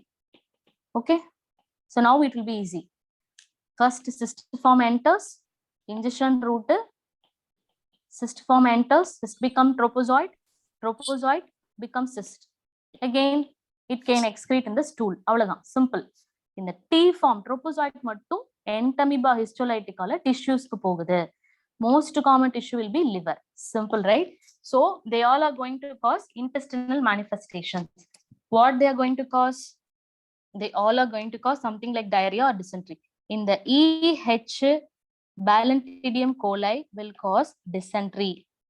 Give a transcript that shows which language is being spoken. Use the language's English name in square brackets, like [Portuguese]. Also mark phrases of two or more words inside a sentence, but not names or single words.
[English] Okay. So now it will be easy. First, cyst form enters, ingestion route, cyst form enters, cyst become tropozoid, tropozoid becomes cyst. Again, it can excrete in the stool. Simple. In the T form, tropozoid mattum entamoeba histolytica tissues [Tamil] கு போகுது. [English] Most common tissue will be liver. Simple, right? So they all are going to cause intestinal manifestations. What they are going to cause? They all are going to cause something like diarrhea or dysentery. In the EH, Balantidium coli will cause dysentery.